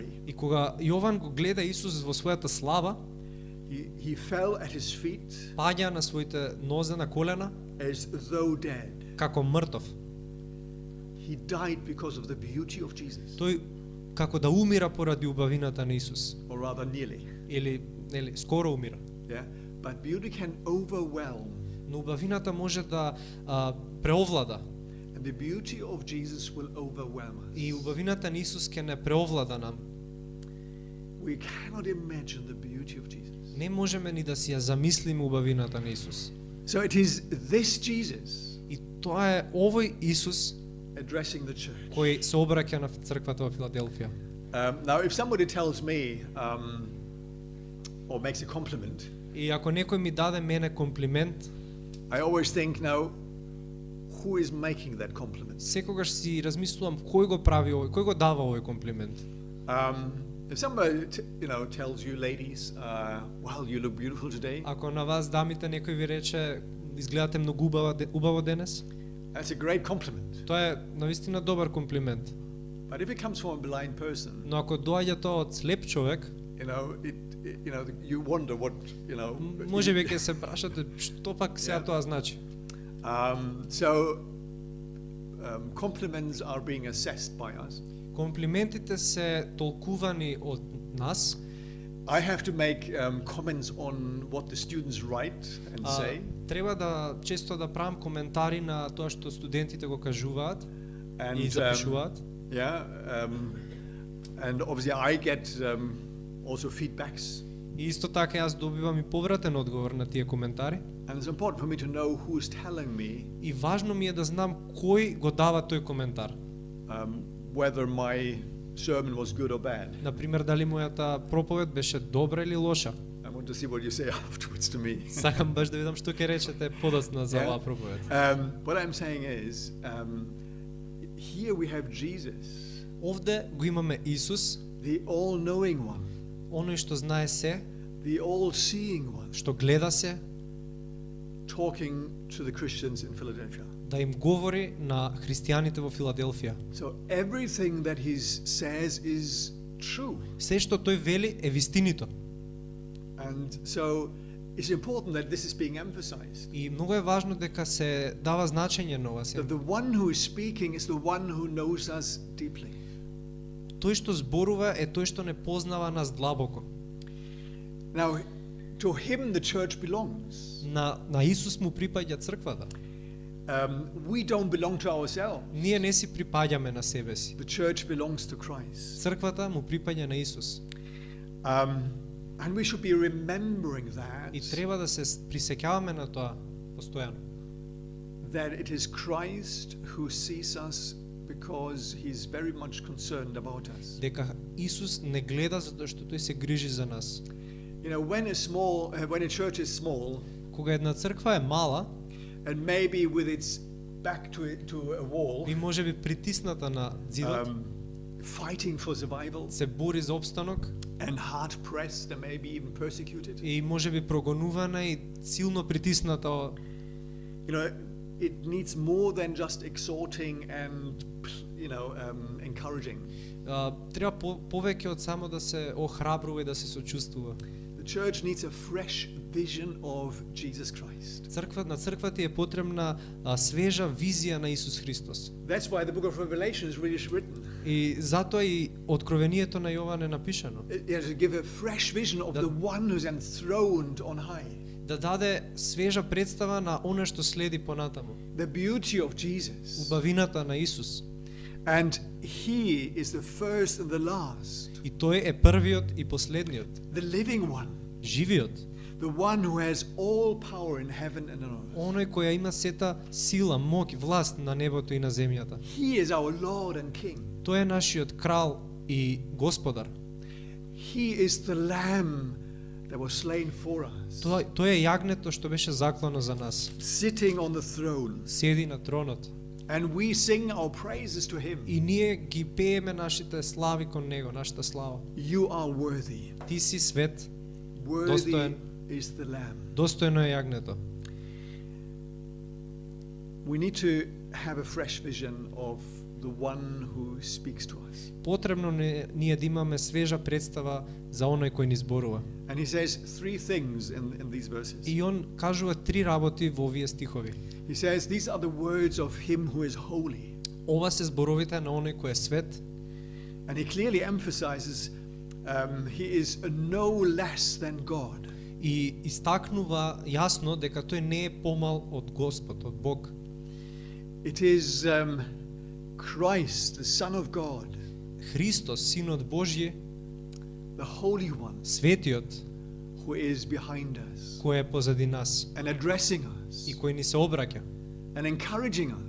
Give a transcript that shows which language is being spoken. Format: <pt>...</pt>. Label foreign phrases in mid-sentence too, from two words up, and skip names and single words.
<mk>И кога Јован го гледа Исус во својата слава,</mk> <en>he fell at his feet</en> <mk>паѓа на своите нозе на колена</mk> <en>as though dead.</en> <mk>како мртов.</mk> <en>He died because of the beauty of Jesus,</en> <mk>Тој како да умира поради убавината на Исус,</mk> <en>or rather nearly.</en> <mk>или скоро умира.</mk> <en>Yeah, but beauty can overwhelm,</en> <mk>Но убавината може да преовлада.</mk> <en>and the beauty of Jesus will overwhelm us.</en> <mk>И убавината на Исус ќе не преовлада нам.</mk> <en>We cannot imagine the beauty of Jesus.</en> <mk>Не можеме ни да си ја замислиме убавината на Исус.</mk> <en>So it is this Jesus</en> <mk>И тоа е овој Исус</mk> <en>addressing the church.</en> <mk>кој се обраќа на црквата во Филаделфија.</mk> <en>Now, if somebody tells me or makes a compliment,</en> <mk>И ако некој ми даде мене комплимент,</mk> <en>I always think, now, who is making that compliment?</en> <mk>секогаш си размислувам кој го прави овој, кој го дава овој комплимент.</mk> <en>If somebody, tells you, ladies, "Wow, you look beautiful today,"</en> <mk>Ако на вас дамите некој ви рече изгледате многу убаво денес,</mk> <en>that's a great compliment.</en> <mk>тоа е навистина добар комплимент.</mk> <en>But if it comes from a blind person,</en> <mk>Но ако доаѓа тоа од слеп човек,</mk> <en>you wonder what,</en> <mk>може би ќе се прашате што пак сега тоа значи.</mk> <en>So compliments are being assessed by us.</en> <mk>Комплиментите се толкувани од нас.</mk> <en>I have to make comments on what the students write and say.</en> <mk>Треба да често да правам коментари на тоа што студентите го кажуваат</mk> <en>And</en> <mk>и запишуваат.</mk> <en>and obviously I get also feedbacks.</en> <mk>И исто така јас добивам и повратен одговор на тие коментари.</mk> <en>And it's important for me to know who is telling me</en> <mk>И важно ми е да знам кој го дава тој коментар.</mk> <en>whether my sermon was good or bad.</en> <mk>Например, дали мојата проповед беше добра или лоша.</mk> <en>I want to see what you say afterwards to me.</en> <mk>Сакам баш да видам што ќе речете подоцна за оваа проповед.</mk> <en>What I'm saying is, here we have Jesus,</en> <mk>Овде го имаме Исус,</mk> <en>the all-knowing one,</en> <mk>оној што знае се,</mk> <en>the all-seeing one,</en> <mk>што гледа се,</mk> <en>talking to the Christians in Philadelphia.</en> <mk>да им говори на христијаните во Филаделфија.</mk> <en>So everything that he says is true.</en> <mk>Се што тој вели е вистинито.</mk> <en>And so it's important that this is being emphasized.</en> <mk>И многу е важно дека се дава значење на ова се.</mk> <en>That the one who is speaking is the one who knows us deeply.</en> <mk>Тој што зборува е тој што не познава нас длабоко.</mk> <en>Now, to him the church belongs.</en> <mk>На Исус му припаѓа црквата.</mk> <en>We don't belong to ourselves.</en> <mk>Ние не си припаѓаме на себе си.</mk> <en>The church belongs to Christ.</en> <mk>Црквата му припаѓа на Исус.</mk> <en>And we should be remembering that.</en> <mk>И треба да се присеќаваме на тоа постојано.</mk> <en>That it is Christ who sees us because he's very much concerned about us.</en> <mk>Дека Исус не гледа затоа што тој се грижи за нас.</mk> <en>You know, when a church is small,</en> <mk>Кога една црква е мала,</mk> <en>and maybe with its back to a wall,</en> <mk>и можеби притисната на зидот,</mk> <en>fighting for survival,</en> <mk>се бори за опстанок,</mk> <en>and hard pressed and maybe even persecuted.</en> <mk>и можеби прогонувана и силно притисната.</mk> <en>You know, it needs more than just exhorting and encouraging.</en> <mk>Треба повеќе од само да се охрабрува и да се сочувствува.</mk> <en>The church needs a fresh vision of Jesus Christ.</en> <mk>На црквата е потребна свежа визија на Исус Христос.</mk> <en>That's why the book of Revelation is really written.</en> <mk>И затоа и Откровението на Јован е напишано.</mk> <en>It has to give a fresh vision of the one who's enthroned on high.</en> <mk>Да даде свежа представа на оно што следи понатаму.</mk> <en>The beauty of Jesus.</en> <mk>Убавината на Исус.</mk> <en>And he is the first and the last.</en> <mk>И тој е првиот и последниот.</mk> <en>The living one.</en> <mk>Живиот.</mk> <en>The one who has all power in heaven and on earth.</en> <mk>Оној кој има сета сила, моќ, власт на небото и на земјата.</mk> <en>He is our Lord and King.</en> <mk>Тој е нашиот крал и господар.</mk> <en>He is the lamb that was slain for us.</en> <mk>Тој е јагнето што беше заклано за нас.</mk> <en>Sitting on the throne.</en> <mk>Седи на тронот.</mk> <en>And we sing our praises to him.</en> <mk>И ние ги пееме нашите слави кон него, нашата слава.</mk> <en>You are worthy.</en> <mk>Ти си свет.</mk> <en>Worthy</en> <mk>Достоен.</mk> <en>is the lamb.</en> <mk>Достојно е јагнето.</mk> <en>We need to have a fresh vision of the one who speaks to us.</en> <mk>Потребно ние да имаме свежа представа за оној кој ни зборува.</mk> <en>And he says three things in these verses.</en> <mk>И он кажува три работи во овие стихови.</mk> <en>He says these are the words of him who is holy.</en> <mk>Ова се зборовите на оној кој е свет.</mk> <en>And he clearly emphasizes he is no less than God.</en> <mk>И истакнува јасно дека тој не е помал од Господ, од Бог.</mk> <en>It is Christ, the Son of God,</en> <mk>Христос, Синот Божји,</mk> <en>the Holy One,</en> <mk>светиот,</mk> <en>who is behind us</en> <mk>кој е позади нас</mk> <en>and addressing us</en> <mk>и кој ни се обраќа</mk> <en>and encouraging us</en>